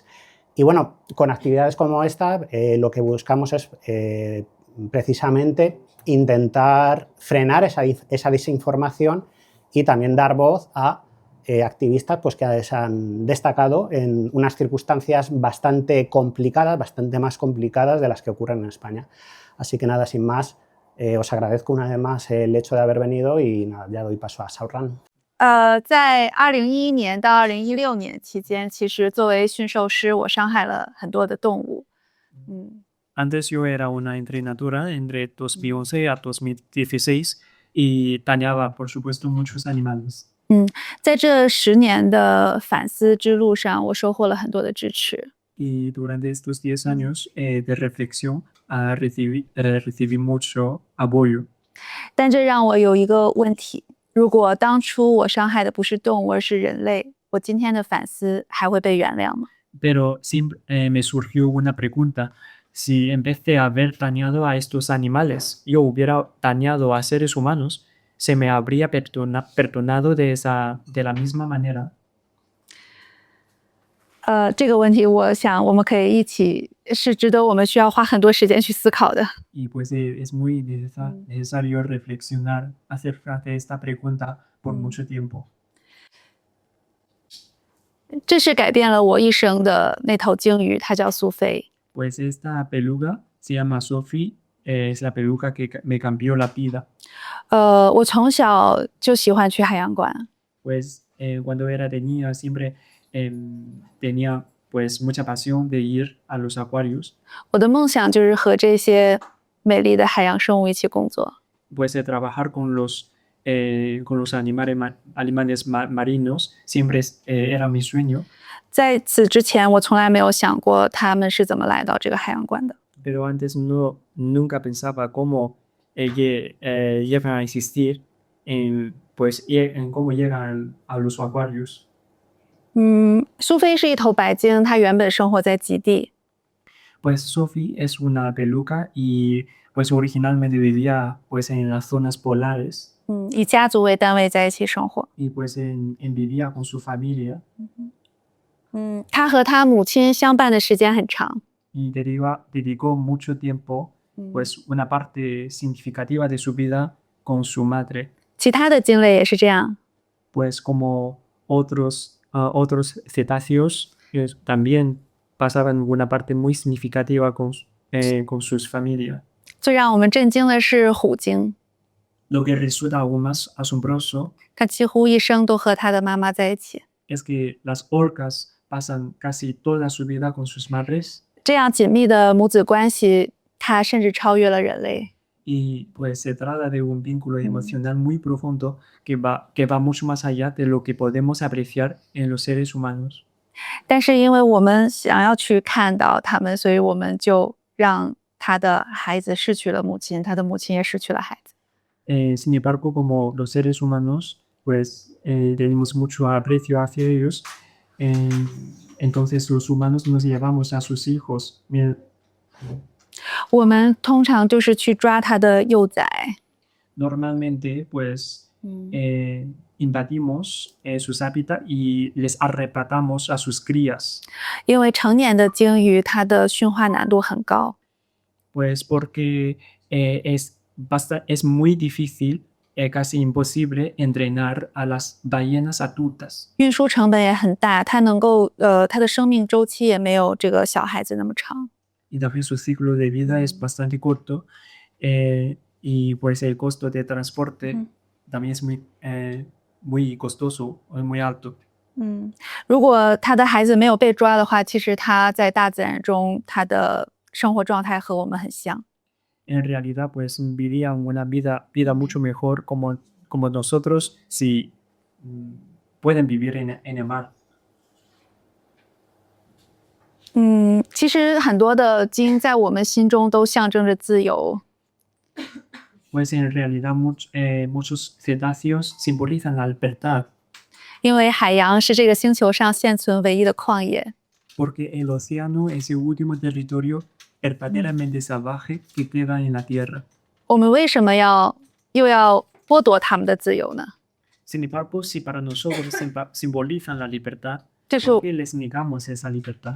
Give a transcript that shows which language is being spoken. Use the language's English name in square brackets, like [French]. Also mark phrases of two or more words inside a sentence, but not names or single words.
[Spanish] Y bueno, con actividades como esta, lo que buscamos es precisamente intentar frenar esa desinformación y también dar voz a activistas pues, que se han destacado en unas circunstancias bastante más complicadas de las que ocurren en España. Así que nada, sin más, os agradezco una vez más el hecho de haber venido y nada, ya doy paso a Shao Ran. [Chinese] 在2011年到2016年期间，其实作为驯兽师，我伤害了很多的动物。 [Spanish] Antes yo era una entrenadora entre 2011 a 2016 y dañaba, por supuesto, muchos animales. [Chinese] 在这10年的反思之路上，我收获了很多的支持。 [Spanish] Y durante estos 10 años de reflexión recibí mucho apoyo. [Chinese] 但这让我有一个问题：如果当初我伤害的不是动物，而是人类，我今天的反思还会被原谅吗？ [Spanish] Pero siempre me surgió una pregunta. Si en vez de haber dañado a estos animales, yo hubiera dañado a seres humanos, ¿se me habría perdonado de la misma manera? [Chinese] 这个问题，我想我们可以一起，是值得我们需要花很多时间去思考的。 [Spanish] Y pues es muy necesario reflexionar acerca de esta pregunta por mucho tiempo. [Chinese] 这是改变了我一生的那头鲸鱼，它叫苏菲。 [Spanish] Pues esta beluga se llama Sophie, es la beluga que me cambió la vida. [Chinese] 我从小就喜欢去海洋馆。 [Spanish] Pues cuando era de niña siempre tenía pues mucha pasión de ir a los acuarios. [Chinese] 我的梦想就是和这些美丽的海洋生物一起工作。 [Spanish] Pues de trabajar con los animales marinos siempre era mi sueño. [Chinese] 在此之前，我从来没有想过他们是怎么来到这个海洋馆的。 [Spanish] Pero antes nunca pensaba cómo llegan a existir, en cómo llegan a los acuarios. [Chinese] 苏菲是一头白鲸，它原本生活在极地。 [Spanish] Pues Sophie es una beluga y pues originalmente vivía pues en las zonas polares. [Chinese] 以家族为单位在一起生活。 [Spanish] Y pues vivía con su familia. [Chinese] 他和他母亲相伴的时间很长。 [Spanish] Y dedicó mucho tiempo, pues una parte significativa de su vida con su madre. [Chinese] 其他的鲸类也是这样。 [Spanish] Pues como otros cetáceos también pasaban una parte muy significativa con sus familias. [Chinese] 最让我们震惊的是虎鲸， [Spanish] Lo que resulta aún más asombroso [Chinese] 它几乎一生都和它的妈妈在一起。 [Spanish] es que las orcas pasan casi toda su vida con sus madres. [Chinese] 这样紧密的母子关系，它甚至超越了人类。 [Spanish] Y pues se trata de un vínculo emocional muy profundo que va mucho más allá de lo que podemos apreciar en los seres humanos. [Chinese] 但是因为我们想要去看到它们，所以我们就让他的孩子失去了母亲，他的母亲也失去了孩子。 [Spanish] Sin embargo, como los seres humanos, pues tenemos mucho aprecio hacia ellos. Entonces los humanos nos llevamos a sus hijos. [Chinese] 我们通常就是去抓他的幼崽。 [Spanish] Normalmente, pues invadimos sus hábitats y les arrebatamos a sus crías. [Chinese] 因为成年的鲸鱼它的驯化难度很高。 [Spanish] Pues porque es muy difícil, casi imposible entrenar a las ballenas adultas. [Chinese] 运输成本也很大，它的生命周期也没有这个小孩子那么长。 [Spanish] Y también su ciclo de vida es bastante corto y pues el costo de transporte también es muy costoso, muy alto. [Chinese] 如果他的孩子没有被抓的话，其实他在大自然中他的生活状态和我们很像。 [Spanish] En realidad, pues vivían una vida mucho mejor como nosotros si pueden vivir en el mar. [Chinese] 其实很多的鲸在我们心中都象征着自由。 [Spanish] Pues en realidad muchos cetáceos simbolizan la libertad. [Chinese] 因为海洋是这个星球上现存唯一的旷野。 [Spanish] Porque el océano es el último territorio verdaderamente salvaje que queda en la tierra. [Chinese] 我们为什么又要剥夺他们的自由呢？ [Spanish] Sin embargo, si para nosotros simbolizan la libertad, [Chinese] 这是 [Spanish] ¿por qué les negamos esa libertad?